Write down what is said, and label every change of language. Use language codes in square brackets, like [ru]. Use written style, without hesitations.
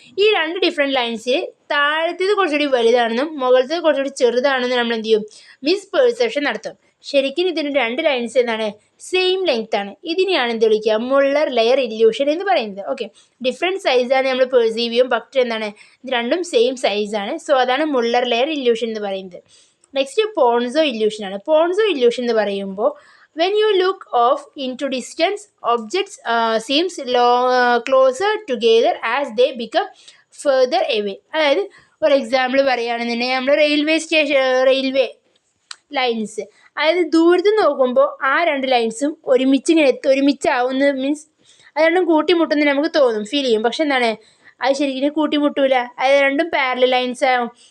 [ml] ഈ രണ്ട് ഡിഫറെൻറ്റ് ലൈൻസിൽ താഴത്തേത് കുറച്ചുകൂടി വലുതാണെന്നും മുകളിലത്തേത് കുറച്ചുകൂടി ചെറുതാണെന്നും നമ്മൾ എന്ത് ചെയ്യും, മിസ് പെർസെപ്ഷൻ നടത്തും. ശരിക്കും ഇതിന് രണ്ട് ലൈൻസ് എന്താണ്, സെയിം ലെങ്ത് ആണ്. ഇതിനെയാണ് എന്ത് വിളിക്കുക, മുള്ളർ ലെയർ ഇല്യൂഷൻ എന്ന് പറയുന്നത്. ഓക്കെ, ഡിഫറെൻറ്റ് സൈസാണ് നമ്മൾ പെർസീവ് ചെയ്യും, പക്ഷേ എന്താണ് ഇത് രണ്ടും സെയിം സൈസാണ്. സോ അതാണ് മുള്ളർ ലെയർ ഇല്യൂഷൻ എന്ന് പറയുന്നത്. നെക്സ്റ്റ് പോൺസോ ഇല്യൂഷനാണ്. പോൺസോ ഇല്യൂഷൻ എന്ന് പറയുമ്പോൾ [en] when you look off into distance, objects seems closer together as they become further away. [ml] അതായത് ഒരു എക്സാമ്പിൾ പറയുകയാണെന്നുണ്ടെങ്കിൽ നമ്മൾ റെയിൽവേ ലൈൻസ്, അതായത് ദൂരത്ത് നോക്കുമ്പോൾ ആ രണ്ട് ലൈൻസും ഒരുമിച്ചാവുന്ന മീൻസ് അത് രണ്ടും കൂട്ടിമുട്ടുന്ന നമുക്ക് തോന്നും, ഫീൽ ചെയ്യും. പക്ഷെ എന്താണ് അത് ശരിക്കും കൂട്ടിമുട്ടൂല, അത് രണ്ടും പാരലൽ ലൈൻസ് ആവും.